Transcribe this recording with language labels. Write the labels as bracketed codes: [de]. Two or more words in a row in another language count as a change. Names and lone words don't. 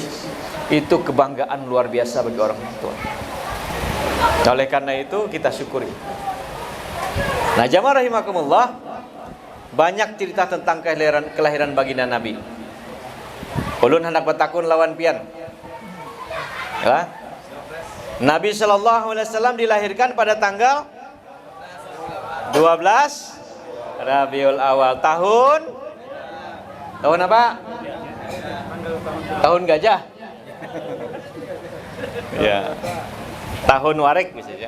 [id] Itu kebanggaan luar biasa bagi orang tua. Oleh karena itu kita syukuri. Nah, jamaah rahimakumullah, banyak cerita tentang kelahiran baginda Nabi. [bjn] Ulun hendak bertakun lawan pian. [id] Ya. Nabi [ar] Shallallahu Alaihi Wasallam [id] dilahirkan pada tanggal 12 Rabiul Awal tahun apa? Tahun gajah. Ya. Tahun warik misalnya.